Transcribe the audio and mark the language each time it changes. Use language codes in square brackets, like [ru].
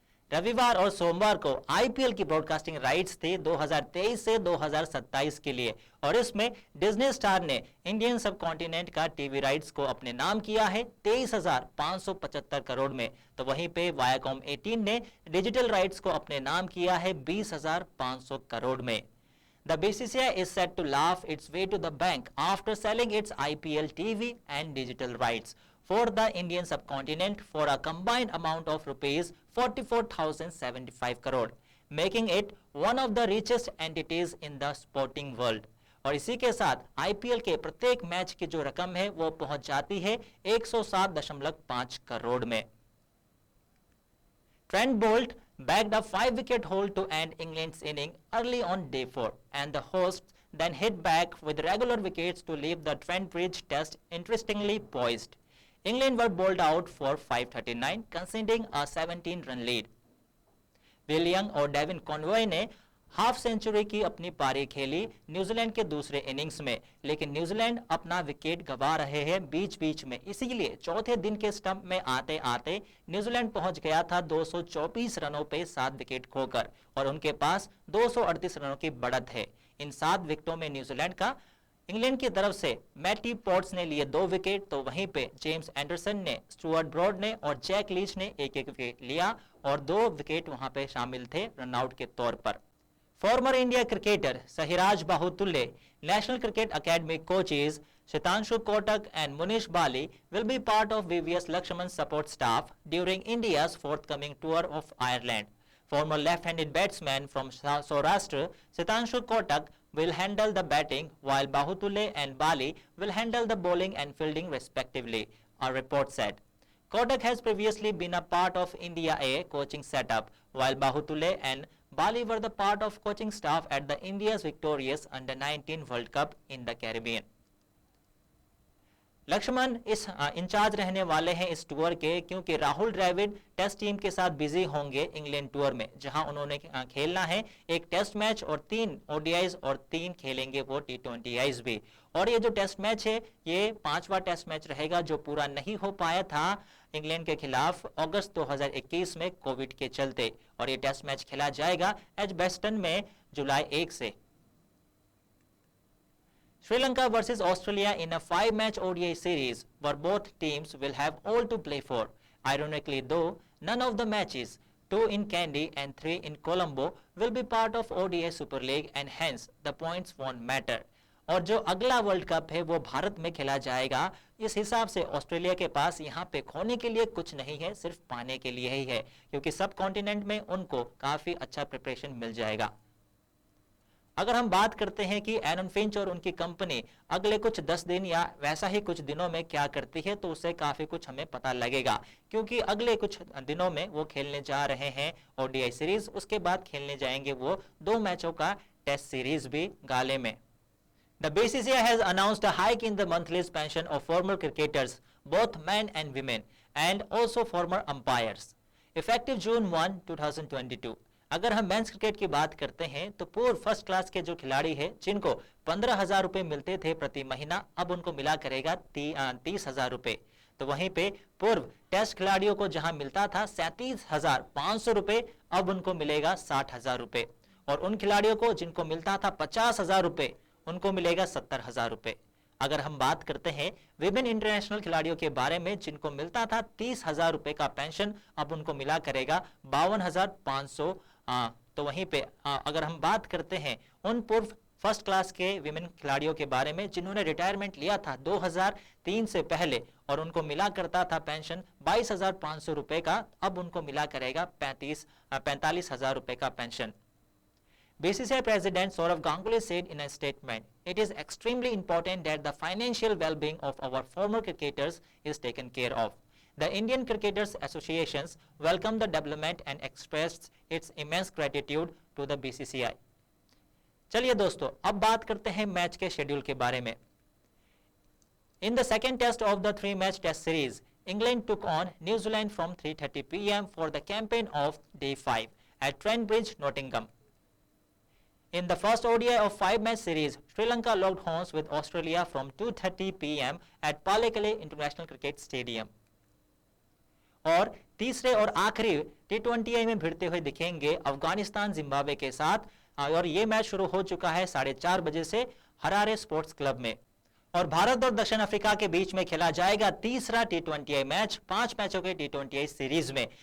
[hi] रविवार और सोमवार को आईपीएल की ब्रॉडकास्टिंग राइट्स थी 2023 से 2027 के लिए, और इसमें डिज्नी स्टार ने इंडियन सब कॉन्टिनेंट का टीवी राइट्स को अपने नाम किया है 23,575 करोड़ में। तो वहीं पे वायाकॉम 18 ने डिजिटल राइट्स को अपने नाम किया है 20,500 करोड़ में। [en] The BCCI is set to laugh its way to the bank after selling its IPL TV and digital rights for the Indian subcontinent for a combined amount of rupees 44,075 crore, making it one of the richest entities in the sporting world. [hi] और इसी के साथ IPL के प्रत्येक match की जो रकम है वो पहुंच जाती है 107.5 करोड़ में। [en] Trent Bolt bagged a 5-wicket haul to end England's inning early on day 4, and the hosts then hit back with regular wickets to leave the Trent Bridge test interestingly poised. England were bowled out for 539, conceding a 17-run lead. [hi] Will young और Devine Conway ने half century की अपनी पारी खेली New Zealand के दूसरे innings में, लेकिन न्यूजीलैंड अपना विकेट गंवा रहे हैं बीच बीच में। इसीलिए चौथे दिन के स्टंप में आते आते न्यूजीलैंड पहुंच गया था 224 रनों पे 7 विकेट खोकर, और उनके पास 238 रनों की बढ़त है। इन 7 विकेटों में न्यूजीलैंड का इंग्लैंड की तरफ से मैटी पॉट्स ने लिए 2 विकेट, तो वहीं पे जेम्स एंडरसन ने, स्टुअर्ट ब्रॉड ने और जैक लीच ने एक एक विकेट लिया, और 2 विकेट वहां पे शामिल थे रनआउट के तौर पर। [en] Former India cricketer Sahiraj Bahutulle, National Cricket Academy coaches Shitanshu Kotak and Munish Bali will be part of VVS Lakshman's support staff during India's forthcoming tour of Ireland. Former left-handed batsman from Saurashtra, Shitanshu Kotak will handle the batting, while Bahutulle and Bali will handle the bowling and fielding respectively, a report said. Kotak has previously been a part of India A coaching setup, while Bahutulle and Bali were the part of coaching staff at the India's victorious Under-19 World Cup in the Caribbean. [hi] Lakshman इस in charge रहने वाले हैं इस tour के, क्योंकि Rahul Dravid test team के साथ busy होंगे इंग्लैंड टूर में, जहां उन्होंने खेलना है एक टेस्ट मैच और 3 ओडीआईज और 3 खेलेंगे वो टी20आईज भी। और ये जो टेस्ट मैच है ये 5वां टेस्ट मैच रहेगा जो पूरा नहीं हो पाया था इंग्लैंड के खिलाफ अगस्त 2021 में कोविड के चलते, और ये टेस्ट मैच खेला जाएगा एजबेस्टन में जुलाई 1 से। [en] Sri Lanka versus Australia in a 5-match ODI series where both teams will have all to play for. Ironically though, none of the matches, 2 in Kandy and 3 in Colombo, will be part of ODI Super League and hence the points won't matter. [hi] और जो अगला world cup है वो भारत में खेला जाएगा। इस हिसाब से ऑस्ट्रेलिया के पास यहाँ पे खोने के लिए कुछ नहीं है, सिर्फ पाने के लिए ही है, क्योंकि सब कॉन्टिनेंट में उनको काफी अच्छा प्रिपरेशन मिल जाएगा। अगर हम बात करते हैं कि एरन फिंच और उनकी कंपनी अगले कुछ 10 दिन या वैसा ही कुछ दिनों में क्या करती है, तो उससे काफी कुछ हमें पता लगेगा, क्योंकि अगले कुछ दिनों में वो खेलने जा रहे हैं ओडीआई सीरीज, उसके बाद खेलने जाएंगे वो 2 मैचों का टेस्ट सीरीज भी गाले में। [en] The BCCI has announced a hike in the monthly pension of former cricketers, both men and women, and also former umpires, effective June 1, 2022. [hi] अगर हम मेंस क्रिकेट की बात करते हैं तो पूर्व फर्स्ट क्लास के जो खिलाड़ी हैं जिनको 15,000 रुपए मिलते थे प्रति महीना, अब उनको मिला करेगा 30,000 रुपए। तो वहीं पे पूर्व टेस्ट खिलाड़ियों को जहां मिलता था 37,500 रुपए, अब उनको मिलेगा 60,000 रुपए, और उन खिलाड़ियों को जिनको मिलता था 50,000 रुपए उनको मिलेगा 70,000 रुपए। अगर हम बात करते हैं विमेन इंटरनेशनल खिलाड़ियों के बारे में जिनको मिलता था 30,000 रुपए का पेंशन, अब उनको मिला करेगा 52,500। तो वहीं पे अगर हम बात करते हैं उन पूर्व फर्स्ट क्लास के विमेन खिलाड़ियों के बारे में जिन्होंने रिटायरमेंट लिया था 2003 से पहले और उनको मिला करता था पेंशन 22,500 रुपए का, अब उनको मिला करेगा 45,000 रुपए का pension. [en] BCCI President Saurav Ganguly said in a statement, "It is extremely important that the financial well-being of our former cricketers is taken care of." The Indian Cricketers Associations welcomed the development and expressed its immense gratitude to the BCCI. [hi] चलिए दोस्तों, अब बात करते हैं match के schedule के बारे में। [en] In the second test of the 3-match test series, England took on New Zealand from 3:30 p.m. for the campaign of Day 5 at Trent Bridge, Nottingham. In the first ODI of 5-match series, Sri Lanka locked horns with Australia from 2:30 p.m. at Pallekele International Cricket Stadium. [hi] और तीसरे और आखिरी T20I में भिड़ते हुए दिखेंगे Afghanistan Zimbabwe के साथ, और ये मैच शुरू हो चुका है 4:30 बजे से हरारे स्पोर्ट्स क्लब में। और भारत और दक्षिण अफ्रीका के बीच में खेला जाएगा तीसरा T20I मैच 5 मैचों के T20I सीरीज में।